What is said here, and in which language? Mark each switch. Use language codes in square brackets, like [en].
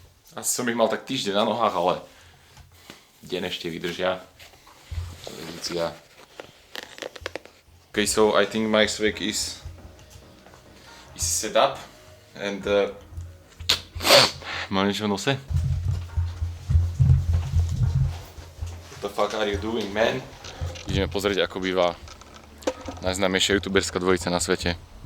[sk] Asi som ich mal tak týždeň na nohách, ale deň ešte vydržia. Edícia. [en] Okay, so I think my swag is set up, and [sk] mám niečo v nose? [en] What the fuck are you doing, man? [sk] Ideme pozrieť, ako býva najznámejšia youtuberská dvojica na svete.